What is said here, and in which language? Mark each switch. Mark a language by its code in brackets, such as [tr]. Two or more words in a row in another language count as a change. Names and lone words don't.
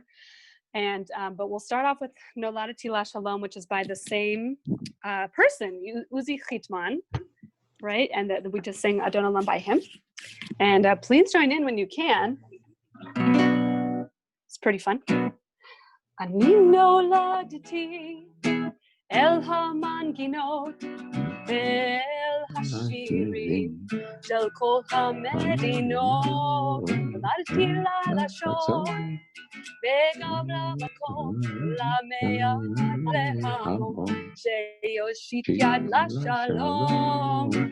[en] And but we'll start off with Noladati La Shalom, which is by the same person, Uzi Chitman, right? And we just sang Adon Olam by him. And please join in when you can. It's pretty fun. [he] אני נולדתי אל המנגינות ואל השירים של כל המדינות נולדתי lלשון וגם למקום למאה להמון שיושיט יד לשלום